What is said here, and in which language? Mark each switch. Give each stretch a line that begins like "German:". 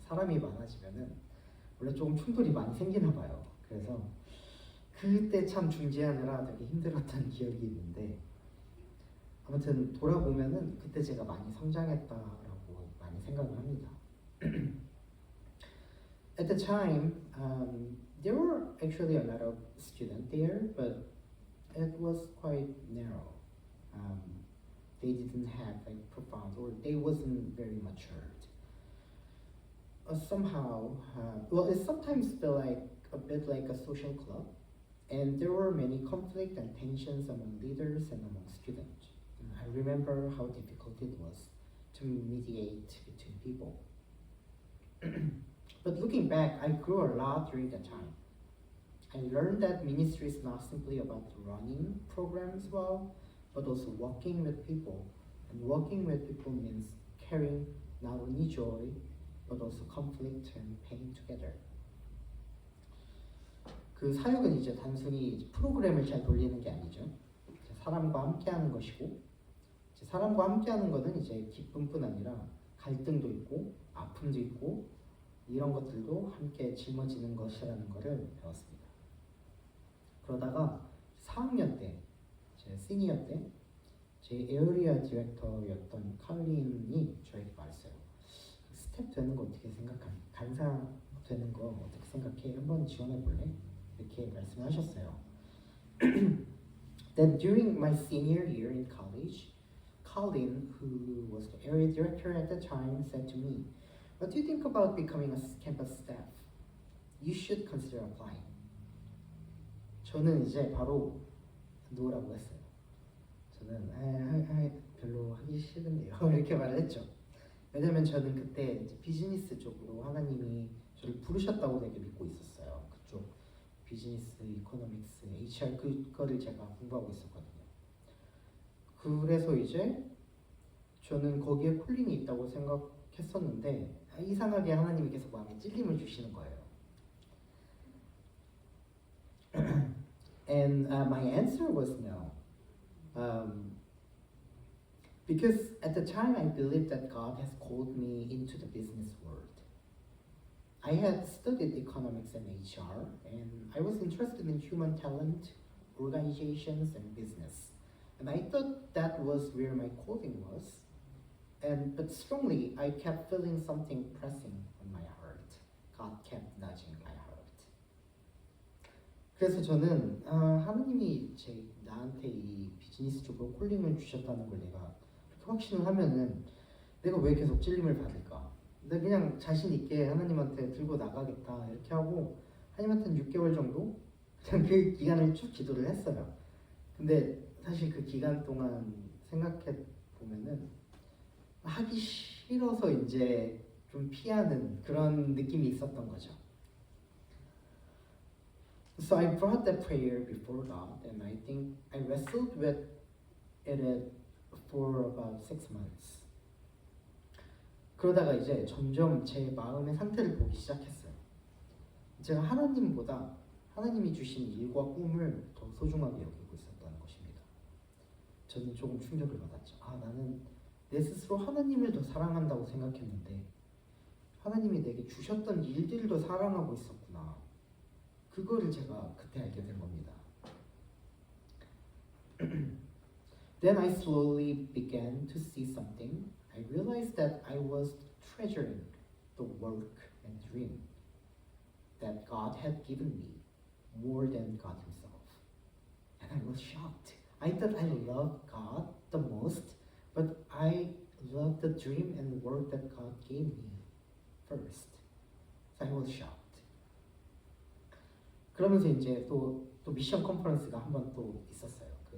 Korean: 사람이 많아지면은 원래 조금 충돌이 많이 생기나 봐요. 그래서 그때 참 중재하느라 되게 힘들었던 기억이 있는데 아무튼 돌아보면은 그때 제가 많이 성장했다라고 많이 생각을 합니다.
English: At the time, there were actually a lot of students there, but it was quite narrow. They didn't have like profound, or they wasn't very matured. Somehow, well, it sometimes felt like a bit like a social club, and there were many conflict and tensions among leaders and among students. And I remember how difficult it was to mediate between people. But looking back, I grew a lot during that time. I learned that ministry is not simply about running programs well, but also walking with people. And walking with people means carrying not only joy, but also conflict and pain together.
Korean: 그 사역은 이제 단순히 프로그램을 잘 돌리는 게 아니죠. 사람과 함께하는 것이고, 사람과 함께하는 것은 이제 기쁨뿐 아니라 갈등도 있고, 아픔도 있고, 이런 것들도 함께 짊어지는 것이라는 것을 배웠습니다. 그러다가 4학년 때, 제 시니어 때, 제 에어리아 디렉터였던 칼린이 저에게 말했어요. 스텝 되는 거 어떻게 생각하니? 간사 되는 거 어떻게 생각해? 한번 지원해 볼래? 이렇게 말씀하셨어요.
English: Then during my senior year in college, Colin, who was the area director at the time, said to me, "What do you think about becoming a campus staff? You should consider applying."
Korean: 저는 이제 바로 노라고 했어요. 저는 별로 하기 싫은데요. 이렇게 말을 했죠. 왜냐면 저는 그때 이제 비즈니스 쪽으로 하나님이 저를 부르셨다고 되게 믿고 있었어요. 그쪽 비즈니스, 이코노믹스, HR 그거를 제가 공부하고 있었거든요. 그래서 이제 저는 거기에 콜링이 있다고 생각했었는데 이상하게 하나님이 계속 마음에 찔림을 주시는 거예요.
English: And my answer was no. Because at the time I believed that God has called me into the business world. I had studied economics and HR, and I was interested in human talent, organizations, and business. And I thought that was where my calling was. But strongly, I kept feeling something pressing on my heart. God kept nudging my heart.
Korean: 그래서 저는 하나님이 나한테 이 비즈니스 쪽으로 콜링을 주셨다는 걸 내가 그렇게 확신을 하면은 내가 왜 계속 찔림을 받을까? 내가 그냥 자신 있게 하나님한테 들고 나가겠다 이렇게 하고 하나님한테는 6개월 정도 그냥 그 기간을 쭉 기도를 했어요. 근데 사실 그 기간 동안 생각해 보면은 하기 싫어서 이제 좀 피하는 그런 느낌이 있었던 거죠.
English: So I brought that prayer before God, and I think I wrestled with it for about 6 months.
Korean: 그러다가 이제 점점 제 마음의 상태를 보기 시작했어요. 제가 하나님보다 하나님이 주신 일과 꿈을 더 소중하게 여기고 있었다는 것입니다. 저는 조금 충격을 받았죠. 나는 내 스스로 하나님을 더 사랑한다고 생각했는데 하나님이 내게 주셨던 일들도 사랑하고 있었구나. 그거를 제가 그때 알게 된 겁니다.
English: Then I slowly began to see something. I realized that I was treasuring the work and dream that God had given me more than God Himself. And I was shocked. I thought I loved God the most, but I loved the dream and work that God gave me first. So I was shocked.
Korean: 그러면서 이제 또 미션 컨퍼런스가 한 번 또 있었어요.